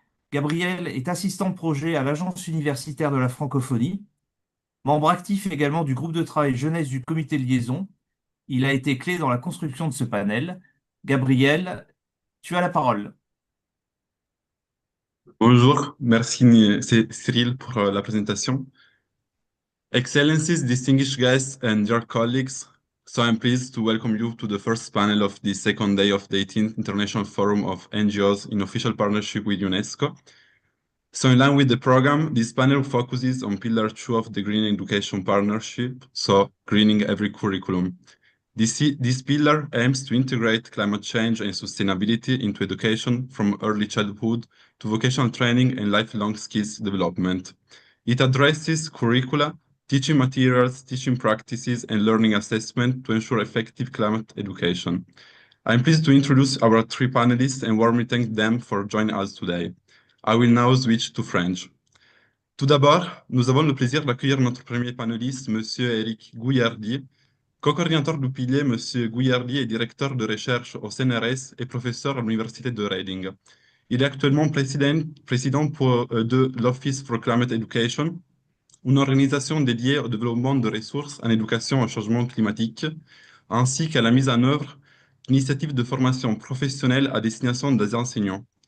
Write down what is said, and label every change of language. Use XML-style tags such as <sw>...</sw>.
<fr>Gabriel est assistant de projet à l'Agence universitaire de la francophonie, membre actif également du groupe de travail jeunesse du comité de liaison. Il a été clé dans la construction de ce panel. Gabriel, tu as la parole. Bonjour, merci Cyril pour la présentation.</fr> <en>Excellencies, distinguished guests, and dear colleagues, so I'm pleased to welcome you to the first panel of the second day of the 18th International Forum of NGOs in official partnership with UNESCO. So in line with the program, this panel focuses on Pillar 2 of the Green Education Partnership, so greening every curriculum. This pillar aims to integrate climate change and sustainability into education from early childhood to vocational training and lifelong skills development. It addresses curricula, teaching materials, teaching practices, and learning assessment to ensure effective climate education. I'm pleased to introduce our 3 panelists and warmly thank them for joining us today. I will now switch to French.</en> <fr>Tout d'abord, nous avons le plaisir d'accueillir notre premier panéliste, Monsieur Eric Gouillardi, co-coordinateur du pilier. Monsieur Gouillardi est directeur de recherche au CNRS et professeur à l'Université de Reading. Il est actuellement président de l'Office for Climate Education, une organisation dédiée au développement de ressources en éducation au changement climatique, ainsi qu'à la mise en œuvre d'initiatives de formation professionnelle à destination des enseignants.</fr>